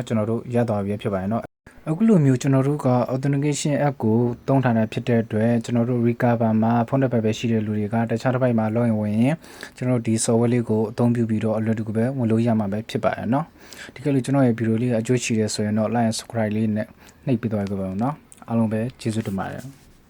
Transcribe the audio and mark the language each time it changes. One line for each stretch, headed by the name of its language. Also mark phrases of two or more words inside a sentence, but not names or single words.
Burmese: ကျွန်တော်တို့ရသွားပြီဖြစ်ပါတယ်เนาะအခုလိုမျိုးကျွန်တော်တို့က
English: authentication app
Burmese: ကိုသုံးထားတာဖြစ်တဲ့အတွက်ကျွန်တော်တို့ recover မှာဖုန်းနံပါတ်ပဲရှိတဲ့လူတွေကတခြားတစ်ပိုက်မှာ login ဝင်ရင်ကျွန်တော်တို့ဒီ software လေးကိုအသုံးပြုပြီးတော့အလွယ်တကူပဲဝင်လို့ရမှာပဲဖြစ်ပါတယ်เนาะဒီကလေးကျွန်တော်ရဲ့ video လေးအကျိုးရှိတယ်ဆိုရင်တော့
English: like and subscribe
Burmese: လေးနဲ့နှိပ်ပြီးသွားကြပါဦးเนาะအားလုံးပဲကျေးဇူးတင်ပါတယ်